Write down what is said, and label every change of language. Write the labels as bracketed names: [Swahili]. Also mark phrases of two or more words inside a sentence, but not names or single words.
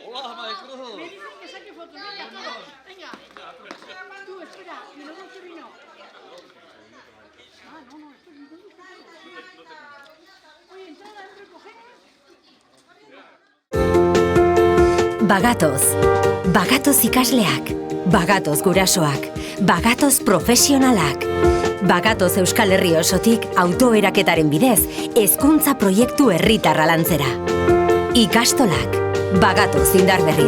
[Spanish] Hola, Madre me dicen que saque fotos, venga, todos. Venga. Tú, espera, y luego este vino. Ah, no, esto es vino. Oye, entrada dentro y cogemos. [Basque] Bagatos. Bagatoz ikasleak, bagatoz gurasoak, bagatoz profesionalak. Bagatoz Euskal Herri osotik autoeraketaren bidez, hezkuntza proiektu herritarra lantzera. Ikastolak, bagatoz indar berriz.